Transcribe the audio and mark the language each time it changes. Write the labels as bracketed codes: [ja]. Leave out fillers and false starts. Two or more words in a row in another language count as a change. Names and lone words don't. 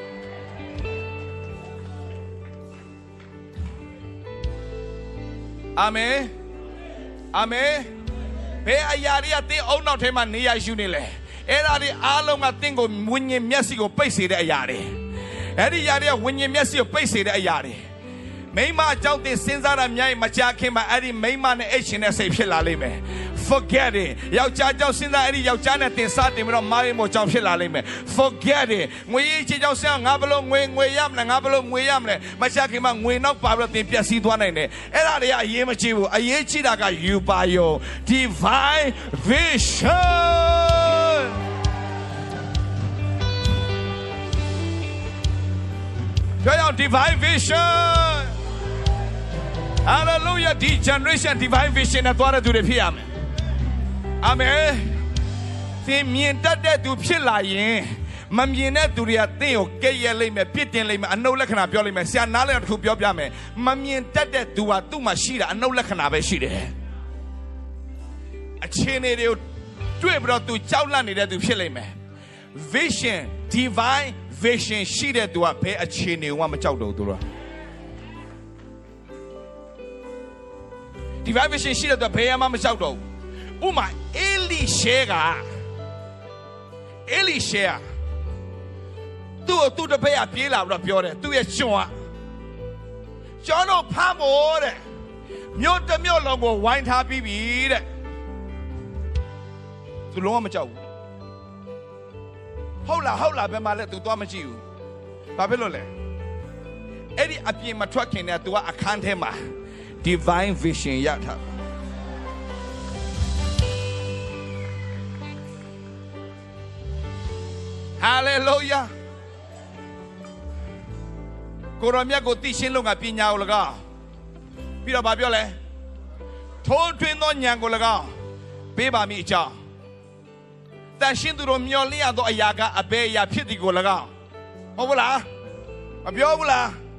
[my] အာမင်အာမင်ဘယ်အရာတွေကသင်အုံနောက်ထဲမှာနေရာယူနေလဲအဲ့ဒါတွေအားလုံးကသင်ကိုဝိညာ ဉ်မျက်စိကိုပိတ်စေတဲ့အရာတွေအဲ့ဒီအရာတွေကဝိညာဉ်မျက်စိကိုပိတ်စေတဲ့အရာတွေမိမအကြောင်းသင်စဉ်းစားတာများရင်မကြခင်မှာအဲ့ဒီမိမနဲ့အိတ်ရှင်တဲ့စိတ်ဖြစ်လာလိမ့်မယ် [en] forget it [my] ယောက်ျားကြောင့်စဉ်းစားအဲ့ဒီယောက်ျားနဲ့တင်စားတင်ပြီးတော့မာရင်မို့ကြောင့်ဖြစ်လာလိမ့်မယ် [en] forget it [my] ငွေရေးချေကြောင့်စဉ်းငါဘလို့ငွေရမလဲငါဘလို့ငွေရမလဲမချခင်မှာငွေနောက်ပါပြီးတော့တင်ပျက်စီးသွားနိုင်တယ်အဲ့ဒါတွေကအရေးမကြီးဘူးအရေးကြီးတာကယူပါယုံ divine vision ပြောရအောင် [en] divine vision hallelujah [my] ဒီ generation [en] divine vision [my] နဲ့သွားတဲ့သူတွေဖြစ်ရမယ်အာမင်သင်မြင်တတ်တဲ့သူဖြစ်လာရင်မမြင်တဲ့သူတွေကသင်ကိုကဲ့ရဲ့လိမ့်မယ်ပြစ်တင်လိမ့်မယ်အနှုတ်လက္ခဏာပြောလိမ့်မယ်ဆရာနားလည်တစ်ခုပြောပြမယ်မမြင်တတ်တဲ့သူကသူ့မှာရှိတာအနှုတ်လက္ခဏာပဲရှိတယ် အခြေအနေတွေကိုတွေ့ပြီးတော့သူကြောက်လန့်နေတဲ့သူဖြစ်လိမ့်မယ် [en] vision divine vision [my] ရှိတဲ့သူကဘယ်အခြေအနေကိုမှမကြောက်တော့ဘူးသူတို့ [en] divine vision [my] ရှိတဲ့သူကဘယ်မှမကြောက်တော့ဘူးဥမာအေလိရှဲ သူ့တပည့်ကပြေးလာပြီးတော့ပြောတယ်သူ့ရဲ့ကျွန်တော်ဖမ်းဖို့တဲ့မြို့တစ်မြို့လုံးကိုဝိုင်းထားပြီးပြီတဲ့သူလုံးဝမကြောက်ဘူး ဟုတ်လားဘယ်မှာလဲသူသွားမကြည့်ဘူးဘာဖြစ်လို့လဲအဲ့ဒီအပြင်မထွက်ခင်တည်းကသူကအခန်းထဲမှာ [en] divine vision [my] ရထား hallelujah ကိုရမြတ်ကိုသိရှင်းလို့ငါပညာကို၎င်းပြီးတော့ဗာပြောလဲထိုးထွင်းသောဉာဏ်ကို၎င်းပေးပါမည်အကြောင်းတန်ရှင်းသူတို့မျော်လင့်ရသောအရာကအဘယ်အရာဖြစ်သည်ကို၎င်းဟုတ်ဘူးလားမပြောဘူးလား